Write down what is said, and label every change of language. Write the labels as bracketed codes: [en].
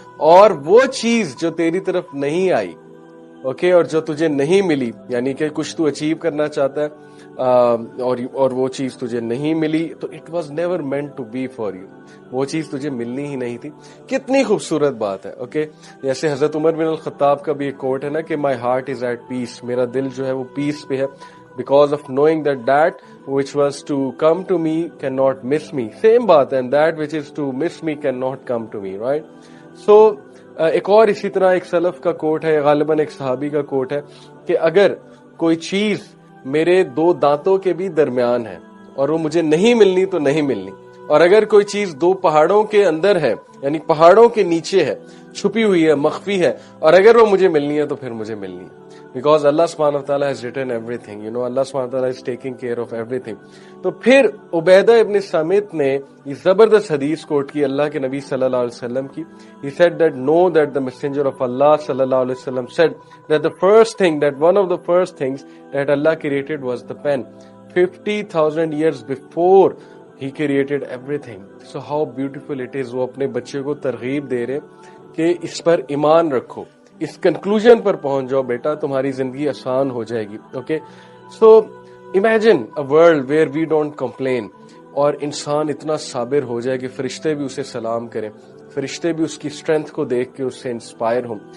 [ur] اور وہ چیز جو تیری طرف نہیں آئی، اوکے، اور جو تجھے نہیں ملی، یعنی کہ کچھ تو اچیو کرنا چاہتا ہے اور وہ چیز تجھے نہیں ملی، تو [en] It was never meant to be for you. [ur] وہ چیز تجھے ملنی ہی نہیں تھی. کتنی خوبصورت بات ہے. اوکے، جیسے حضرت عمر بن الخطاب کا بھی ایک کوٹ ہے نا کہ [en] my heart is at peace, [ur] میرا دل جو ہے وہ پیس پہ ہے، [en] because of knowing that which was to come to me cannot miss me. Same [ur] بات ہے, [en] and that which is to miss me cannot come to me, right? [ur] So ایک اور اسی طرح ایک سلف کا کوٹ ہے, غالباً ایک صحابی کا کوٹ ہے کہ اگر کوئی چیز میرے دو دانتوں کے بھی درمیان ہے اور وہ مجھے نہیں ملنی تو نہیں ملنی, اور اگر کوئی چیز دو پہاڑوں کے اندر ہے, یعنی پہاڑوں کے نیچے ہے, چھپی ہوئی ہے, مخفی ہے, اور اگر وہ مجھے ملنی ہے تو پھر مجھے ملنی ہے. [en] because Allah subhanahu wa ta'ala has written everything, you know, Allah subhanahu wa ta'ala is taking care of everything. [ur] تو پھر عبیدہ ابن سامت نے یہ زبردست حدیث کوٹ کی اللہ کے نبی صلی اللہ علیہ وسلم کی. [en] He said that know that the messenger of Allah صلی اللہ علیہ وسلم said that the first thing, that one of the first things that Allah created was the pen. 50,000 years before He created everything. So how beautiful it is. [ur] وہ اپنے بچے کو ترغیب دے رہے کہ اس پر ایمان رکھو, اس کنکلوژن پر پہنچ جاؤ بیٹا, تمہاری زندگی آسان ہو جائے گی. Okay, [en] so imagine a world where we don't complain, [ur] اور انسان اتنا صابر ہو جائے کہ فرشتے بھی اسے سلام کریں, فرشتے بھی اس کی اسٹرینتھ کو دیکھ کے اس سے انسپائر ہوں.